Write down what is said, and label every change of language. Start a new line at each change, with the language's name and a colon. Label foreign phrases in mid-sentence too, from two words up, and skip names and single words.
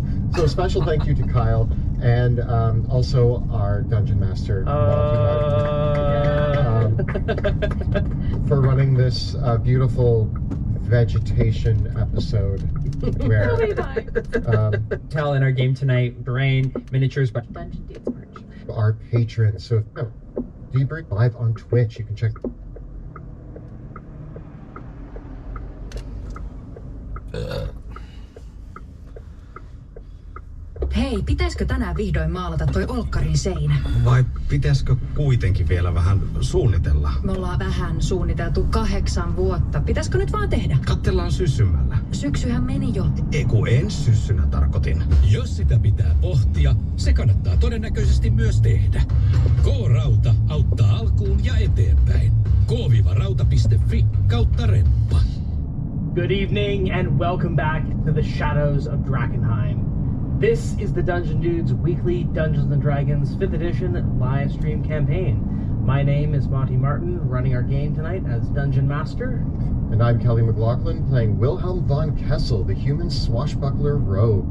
English: So a special thank you to Kyle and also our Dungeon Master, for running this beautiful vegetation episode where It'll be fine. Tell in our game tonight, Brain, miniatures, but Dungeon Dudes merch. our patrons. So Debrief live on Twitch. You can check.
Finnish: Hei, pitäisikö tänään vihdoin maalata toi olkkarin seinä? Vai pitäisikö kuitenkin vielä vähän suunnitella? Me ollaan vähän suunniteltu 8 vuotta. Pitäisikö nyt vaan tehdä? Katsellaan syssymällä. Syksyhän meni jo. Eiku ensi syssynä tarkoitin. Jos sitä pitää pohtia, se kannattaa todennäköisesti myös tehdä. K-Rauta auttaa alkuun ja eteenpäin. k-rauta.fi/remppa.
English: Good evening and welcome back to the Shadows of Drakenheim. This is the Dungeon Dudes weekly Dungeons & Dragons 5th edition live stream campaign. My name is Monty Martin, running our game tonight as Dungeon Master. And I'm Kelly McLaughlin, playing Wilhelm von Kessel, the human swashbuckler rogue.